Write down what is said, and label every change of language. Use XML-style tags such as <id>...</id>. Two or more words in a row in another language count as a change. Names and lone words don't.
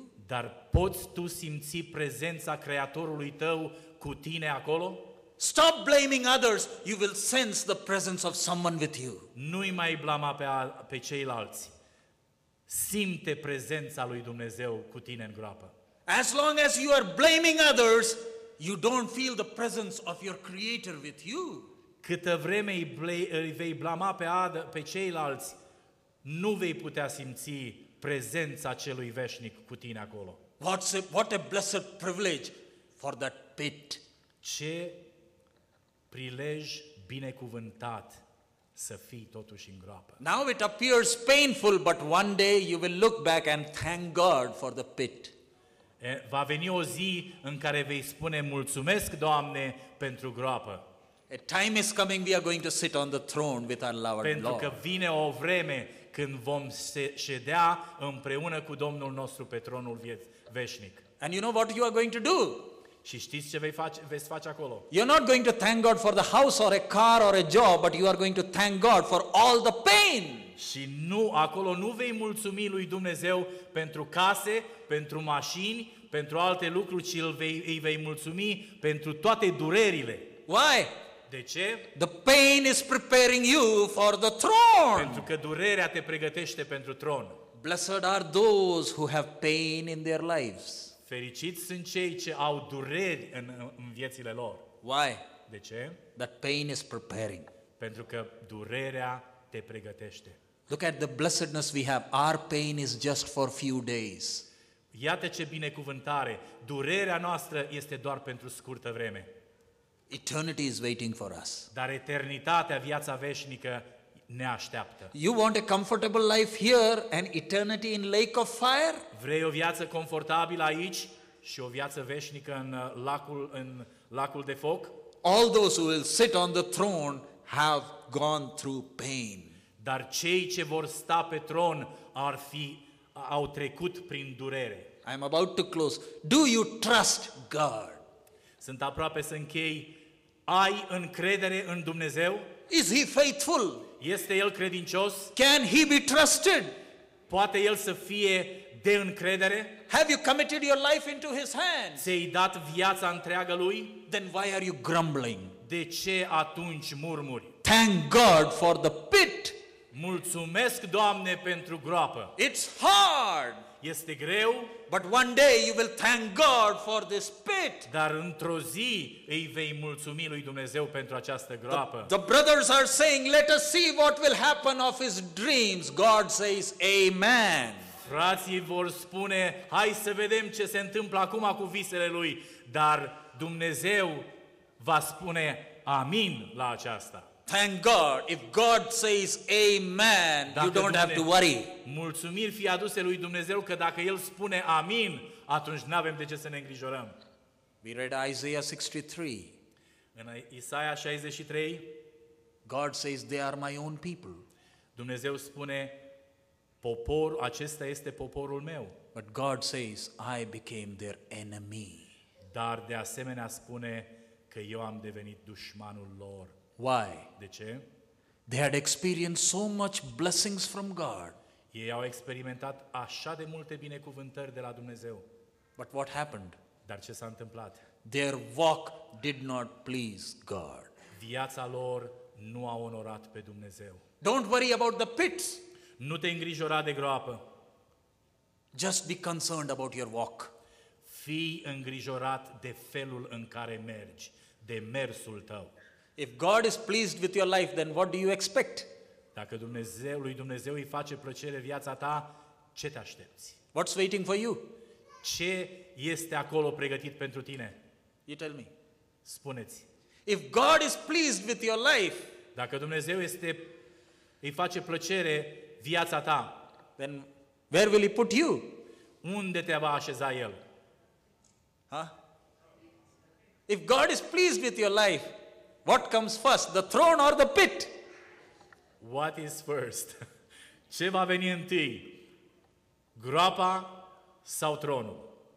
<ro>dar poți tu simți prezența Creatorului tău cu tine acolo?</ro> <en>Stop blaming others. You will sense the presence of someone with you.</en> <ro>Nu-i mai blama pe ceilalți. Simte prezența lui Dumnezeu cu tine în groapă.</ro> <en>As long as you are blaming others, you don't feel the presence of your Creator with you.</en> <ro>Câtă vreme îi vei blama pe ceilalți, nu vei putea simți prezența celui veșnic cu tine acolo.</ro> <en>What a blessed privilege for that pit.</en> <ro>Ce prilej binecuvântat să fii totuși în groapă.</ro> <en>Now it appears painful, but one day you will look back and thank God for the pit.</en> <ro>Va veni o zi în care vei spune mulțumesc, Doamne, pentru groapă.</ro> <en>A time is coming, we are going to sit on the throne with our Lord.</en> <ro>Pentru că vine o vreme când vom ședea împreună cu Domnul nostru pe tronul veșnic.</ro> <en>And you know what you are going to do?</en> <ro>Și știți ce veți face acolo?</ro> <en>You're not going to thank God for the house or a car or a job, but you are going to thank God for all the pain.</en> <ro>Și acolo nu vei mulțumi lui Dumnezeu pentru case, pentru mașini, pentru alte lucruri, ci îi vei mulțumi pentru toate durerile.</ro> <en>Why?</en> <ro>De ce?</ro> <en>The pain is preparing you for the throne.</en> <ro>Pentru că durerea te pregătește pentru tron.</ro> <en>Blessed are those who have pain in their lives.</en> <ro>Fericiți sunt cei ce au dureri în viețile lor.</ro> <en>Why?</en> <ro>De ce?</ro> <en>That pain is preparing.</en> <ro>Pentru că durerea te pregătește.</ro> <en>Look at the blessedness we have. Our pain is just for few days.</en> <ro>Iată ce binecuvântare! Durerea noastră este doar pentru scurtă vreme.</ro> <en>Eternity is waiting for us.</en> <ro>Dar eternitatea, viața veșnică, ne așteaptă.</ro> <en>You want a comfortable life here and eternity in lake of fire?</en> <ro>Vrei o viață confortabilă aici și o viață veșnică în lacul de foc?</ro> <en>All those who will sit on the throne have gone through pain.</en> <ro>Dar cei ce vor sta pe tron au trecut prin durere.</ro> <en>I am about to close. Do you trust God?</en> <ro>Sunt aproape să închei. Ai încredere în Dumnezeu?</ro> <en>Is He faithful?</en> <ro>Este El credincios?</ro> <en>Can He be trusted?</en> <ro>Poate El să fie de încredere?</ro> <en>Have you committed your life into His hands?</en> <ro>Ți-ai dat viața întreagă Lui?</ro> <en>Then why are you grumbling?</en> <ro>De ce atunci murmuri?</ro> <en>Thank God for the pit.</en> <ro>Mulțumesc, Doamne, pentru groapă.</ro> <en>It's hard,</en> <ro>Este greu,</ro> <en>but one day you will thank God for this pit.</en> <ro>dar într-o zi îi vei mulțumi lui Dumnezeu pentru această groapă.</ro> <en>The brothers are saying, let us see what will happen of his dreams. God says, Amen.</en> <ro>Frații vor spune, hai să vedem ce se întâmplă acum cu visele lui, dar Dumnezeu va spune amin la aceasta.</ro> <en>Thank God. If God says Amen, you don't have to worry.</en> <ro>Mulțumiri fie aduse lui Dumnezeu că dacă El spune amin, atunci nu avem de ce să ne îngrijorăm.</ro> <en>We read Isaiah 63.</en> <ro>În Isaia 63,</ro> <en>God says, they are my own people.</en> <ro>Dumnezeu spune, acesta este poporul meu.</ro> <en>But God says, I became their enemy.</en> <ro>Dar de asemenea spune că eu am devenit dușmanul lor.</ro> <en>Why?</en> <ro>De ce?</ro> <en>They had experienced so much blessings from God.</en> <ro>Ei au experimentat așa de multe binecuvântări de la Dumnezeu.</ro> <en>But what happened?</en> <ro>Dar ce s-a întâmplat?</ro> <en>Their walk did not please God.</en> <ro>Viața lor nu a onorat pe Dumnezeu.</ro> <en>Don't worry about the pits.</en> <ro>Nu te îngrijora de groapă.</ro> <en>Just be concerned about your walk.</en> <ro>Fii îngrijorat de felul în care mergi, de mersul tău.</ro> <en>If God is pleased with your life, then what do you expect?</en> <ro>Dacă lui Dumnezeu îi face plăcere viața ta, ce te aștepți?</ro> <en>What's waiting for you?</en> <ro>Ce este acolo pregătit pentru tine?</ro> <en>You tell me.</en> <ro>Spuneți.</ro> <en>If God is pleased with your life,</en> <ro>Dacă Dumnezeu îi face plăcere viața ta,</ro> <en>then where will He put you?</en> <ro>unde te va așeza El? Huh?</ro> <en>If God is pleased with your life, what comes first, the throne or the pit? What is first?</en> <ro>Ce va veni întâi? Groapa sau tronul?</ro>